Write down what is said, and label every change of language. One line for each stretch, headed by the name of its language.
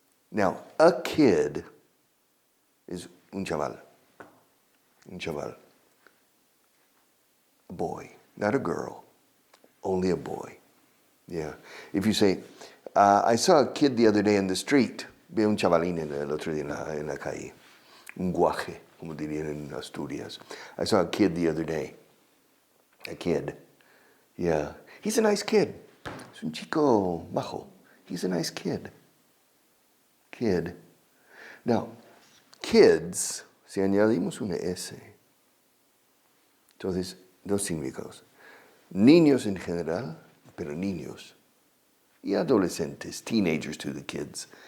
English: Now, a kid is un chaval. Un chaval. A boy, not a girl. Only a boy. Yeah. If you say, I saw a kid the other day in the street.
Spanish: Vi un chavalín el otro día en la calle. Un guaje, como dirían en Asturias.
English: I saw a kid the other day. A kid. Yeah. He's a nice kid.
Spanish: Es un chico majo.
English: He's a nice kid. Kid. Now, kids,
Spanish: si añadimos una S, entonces, dos significados. Niños en general, pero niños. Y adolescentes,
English: teenagers to the kids.